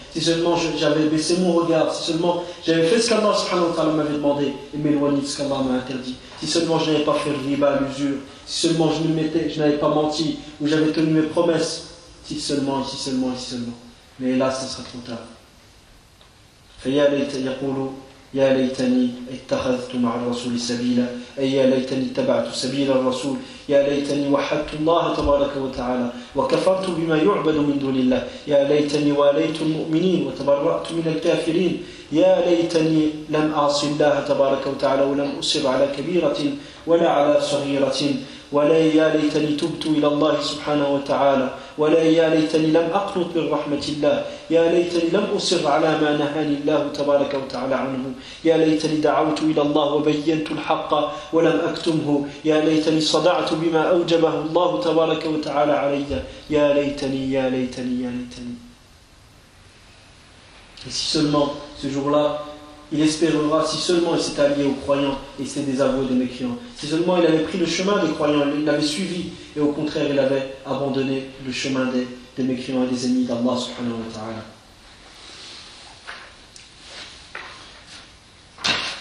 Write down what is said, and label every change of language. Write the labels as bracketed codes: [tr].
[fr] Si seulement j'avais baissé mon regard. Si seulement j'avais fait ce qu'Allah, subhanahu wa ta'ala, m'avait demandé, et m'éloigné de ce qu'Allah m'a interdit. Si seulement je n'avais pas fait riba, l'usure. Si seulement je n'avais pas menti, ou j'avais tenu mes promesses. Si seulement, et si seulement, et si seulement. Mais hélas, ça sera trop tard. [ar] فيا ليت يقول يا ليتني اتخذت مع الرسول سبيلا اي يا ليتني اتبعت سبيل الرسول يا ليتني وحدت الله تبارك وتعالى وكفرت بما يعبد من دون الله يا ليتني واليت المؤمنين وتبرأت من الكافرين يا ليتني لم اعص الله تبارك وتعالى ولم اصر على كبيره ولا على صغيره ولا يا ليتني تبت الى الله سبحانه وتعالى ولا يا ليتني لم اقنط من رحمه الله يا ليتني لم اصر على ما نهاني الله تبارك وتعالى عنه يا ليتني دعوت الى الله وبينت الحق ولم اكتمه يا ليتني صدعت بما اوجبه الله تبارك وتعالى علي يا ليتني يا ليتني يا ليتني. [fr] Et si seulement ce jour-là il espérera, si seulement il s'est allié aux croyants et s'est désavoué des mécréants. Si seulement il avait pris le chemin des croyants, il l'avait suivi, et au contraire il avait abandonné le chemin des mécréants et des ennemis d'Allah subhanahu wa ta'ala.